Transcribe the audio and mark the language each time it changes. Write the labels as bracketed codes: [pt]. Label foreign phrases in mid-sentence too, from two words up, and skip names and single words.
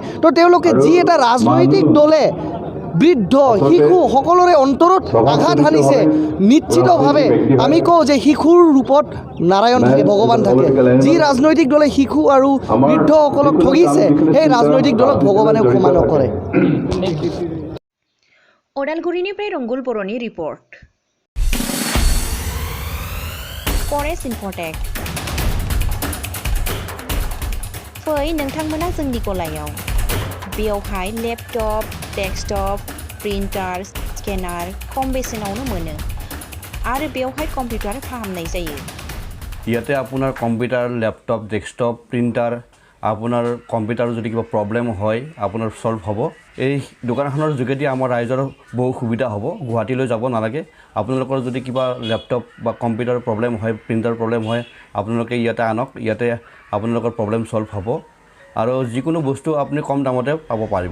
[as] তো তেওঁলোকে যি এটা ৰাজনৈতিক দলে বৃদ্ধ শিশু সকলোৰে অন্তৰত আঘাত হানিছে, নিশ্চিতভাৱে আমি কওঁ যে শিশুৰ ৰূপত নাৰায়ণ থাকে, ভগৱান থাকে। যি ৰাজনৈতিক দলে শিশু আৰু বৃদ্ধসকলক ঠগিছে সেই ৰাজনৈতিক দলক ভগৱানেও ক্ষমা নকৰে। [brx] अदालगुरिनिफ्राय रंगुल बर'नि रिपर्ट। फरेस्ट इनफटेक। फै नोंथांमोना जोंनि गलायाव। बेवहाय [en] laptop, desktop, printer, scanner [brx] खम बेसेनावनो मोनो, आरो बेवहाय कम्पिउटार फाहामनाय जायो। [as] ইয়াতে আপোনাৰ [en] computer, laptop, desktop, printer, [as] আপোনাৰ কম্পিউটাৰৰ যদি কিবা প্ৰব্লেম হয় আপোনাৰ সলভ হ'ব। এই দোকানখনৰ যোগেদি আমাৰ ৰাইজৰ বহু সুবিধা হ'ব, গুৱাহাটীলৈ যাব নালাগে। আপোনালোকৰ যদি কিবা লেপটপ বা [en] computer problem [as] হয়, [en] printer problem [as] হয়, আপোনালোকে ইয়াতে আনক, ইয়াতে আপোনালোকৰ [en] problem solve [as] হ'ব, আৰু যিকোনো বস্তু আপুনি কম দামতে পাব পাৰিব।